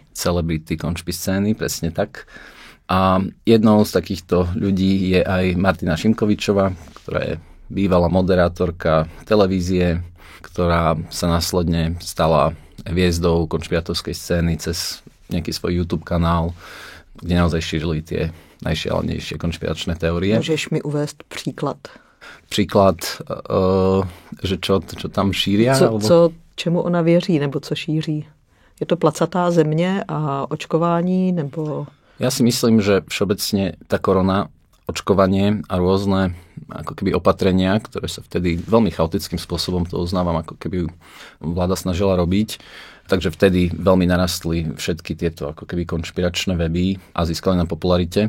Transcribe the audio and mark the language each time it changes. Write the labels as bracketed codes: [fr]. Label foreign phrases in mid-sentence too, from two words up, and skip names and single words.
[sk] Celebrity, konšpi scény, presne tak. A jednou z takýchto ľudí je aj Martina Šimkovičová, ktorá je bývalá moderátorka televízie, ktorá sa následne stala hviezdou konšpirátorskej scény cez nejaký svoj YouTube kanál, kde naozaj šírili tie najšialenejšie konšpiračné teórie. Môžeš mi uvést príklad? Příklad, že čo tam šíria? [cs] Čemu ona věří, nebo co šíří? Je to placatá země a očkování, nebo... [sk] Ja si myslím, že všeobecne tá korona, očkovanie a rôzne ako keby opatrenia, ktoré sa vtedy veľmi chaotickým spôsobom, to uznávam, ako keby vláda snažila robiť, takže vtedy veľmi narastli všetky tieto ako keby konšpiračné weby a získali na popularite.